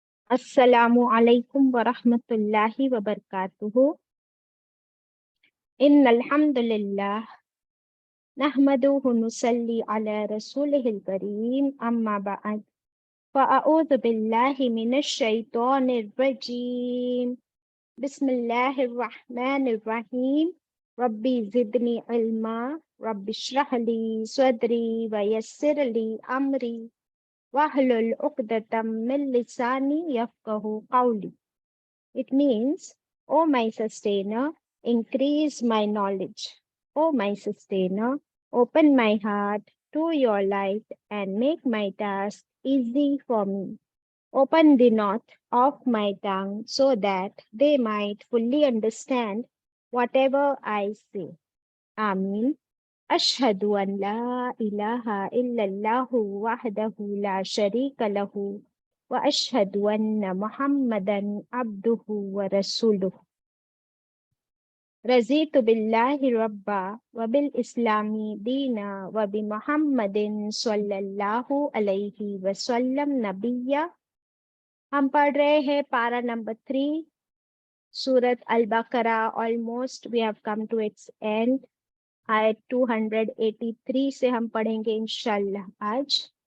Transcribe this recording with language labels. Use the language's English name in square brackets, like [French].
[Arabic] السلام علیکم ورحمۃ اللہ وبرکاتہ۔ ان الحمد للہ نحمدہ ونصلی علی رسولہ الکریم، اما بعد فاعوذ باللہ من الشیطان الرجیم، بسم اللہ الرحمن الرحیم۔ ربی زدنی علما، رب اشرح لی صدری ویسر لی امری واحلل عقدۃ من لسانی یفقہوا قولی۔ [English] It means, O my sustainer, increase my knowledge. O my sustainer, open my heart to your light and make my task easy for me. Open the knot of my tongue so that they might fully understand whatever I say. Ameen. [Arabic] أشهد أن لا إله إلا الله وحده لا شريك له وأشهد أن محمدا عبده ورسوله۔ رضيت بالله ربا وبالإسلام دينا وبمحمد صلی اللہ علیہ وسلم نبیا۔ [Urdu] ہم پڑھ رہے ہیں پارہ نمبر 3 سورت البقرہ۔ [English] Almost we have come to its end. [Urdu] آیت 283 سے ہم پڑھیں گے انشاءاللہ آج۔